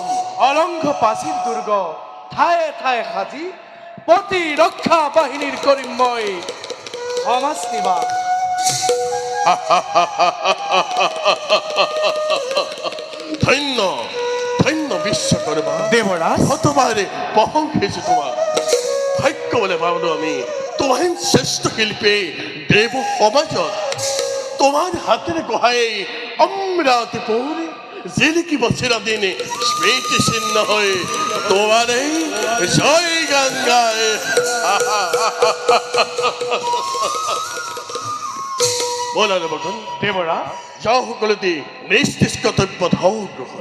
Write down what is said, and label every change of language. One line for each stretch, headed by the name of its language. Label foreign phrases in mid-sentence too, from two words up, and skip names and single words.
Assamese: অলংঘ প্ৰাচীৰ দুৰ্গ ঠায়ে ঠায়ে সাজি প্ৰতিৰক্ষা বাহিনীৰ কৰিম মই সমাজ নিবাস ধন্য ধন্য বিশ্বকৰ্মা দেবৰাজ শতবাৰে প্ৰশংসিছো তোমাৰ ভাগ্য বলে ভাবলো আমি তোমাৰ শ্ৰেষ্ঠ শিল্পী দেৱ সমাজত তোমাৰ হাতেৰে গঢ়াই অমৰাৱতীপুৰ জিলিকিব চিৰদিনে স্মৃতি চিহ্ন হৈ তোমাৰে জয় গান গায় বলা দেৱগণ দেবৰাজ যাওঁ সকলোতে নিজ নিজ কৰ্তব্যত হওক গ্ৰহণ